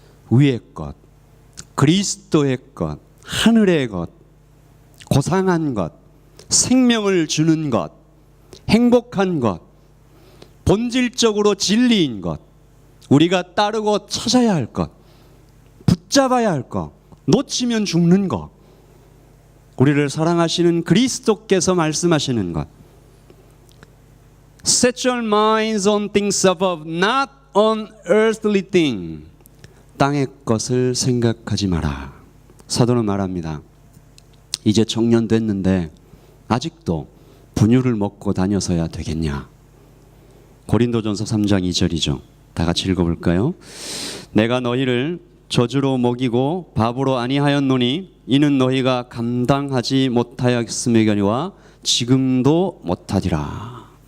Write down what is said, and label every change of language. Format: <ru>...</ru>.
<ko>위의 것, 그리스도의 것, 하늘의 것, 고상한 것, 생명을 주는 것, 행복한 것, 본질적으로 진리인 것, 우리가 따르고 찾아야 할 것, 붙잡아야 할 것, 놓치면 죽는 것, 우리를 사랑하시는 그리스도께서 말씀하시는 것.</ko> <en>Set your minds on things above, not on earthly things.</en> <ko>땅의 것을 생각하지 마라. 사도는 말합니다. 이제 청년 됐는데 아직도 분유를 먹고 다녀서야 되겠냐. 고린도전서 3장 2절이죠. 다 같이 읽어볼까요? 내가 너희를 저주로 먹이고 밥으로 아니하였노니 이는 너희가 감당하지 못하였음이거니와 지금도 못하리라.</ko>